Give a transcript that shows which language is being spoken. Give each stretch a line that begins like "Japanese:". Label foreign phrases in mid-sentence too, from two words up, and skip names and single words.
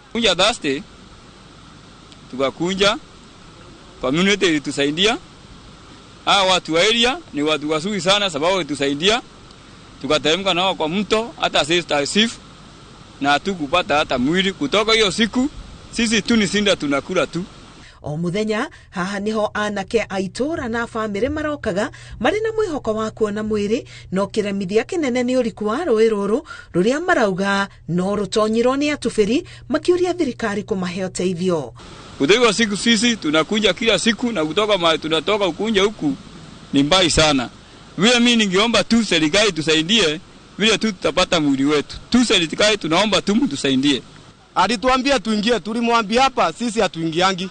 Swahili: Kunja Thursday tukakunja community ilitusaidia. Watu wa area ni watu wazuri sana sababu walitusaidia. Tukateremka nao kwa mto hata sisi na hatukupata hata mwili. Kutoka hiyo siku sisi tu ni sinda tunakula tu.
Kikuyu: O muthenya haha niho anake aitora na bamĩrĩ marokaga marĩ na mwĩhoko wa kuona mwĩrĩ, no kĩremithia kĩnene nĩ ũriku wa rũĩ rũrũ rũrĩa marauga no rũtonyirwo nĩ atubĩri, makiuria thirikari kũmahe ũteithio.
Swahili: Kutoka siku sisi tunakuja kila siku, na kutoka mahali tunatoka ukunja huku ni mbali sana. Vile mimi ningeomba tu serikali tusaidie vile tu tutapata mwili wetu. Tu serikali tunaomba tu mtusaidie. Alituambia tuingie, tulimwambia hapa sisi hatuingiangi.